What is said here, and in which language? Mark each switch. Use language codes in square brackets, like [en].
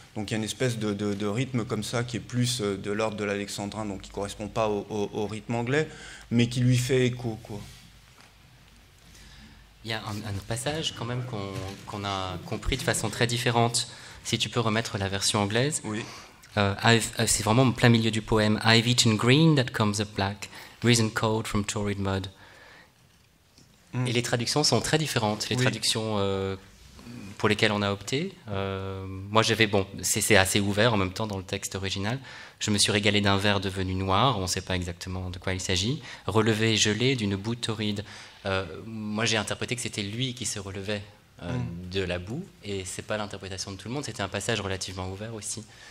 [fr] Donc il y a une espèce de rythme comme ça qui est plus de l'ordre de l'alexandrin, donc qui ne correspond pas au rythme anglais, mais qui lui fait écho, quoi. Il y a un passage quand même qu'on a compris de façon très différente. Si tu peux remettre la version anglaise. Oui. C'est vraiment au plein milieu du poème. [en] I've eaten green that comes up black, risen cold from torrid mud. [fr] Et les traductions sont très différentes. Les traductions pour lesquelles on a opté. Moi, c'est assez ouvert en même temps dans le texte original. Je me suis régalé d'un vers devenu noir. On ne sait pas exactement de quoi il s'agit. Relevé et gelé d'une boue torride. Moi, j'ai interprété que c'était lui qui se relevait de la boue, et c'est pas l'interprétation de tout le monde, c'était un passage relativement ouvert aussi.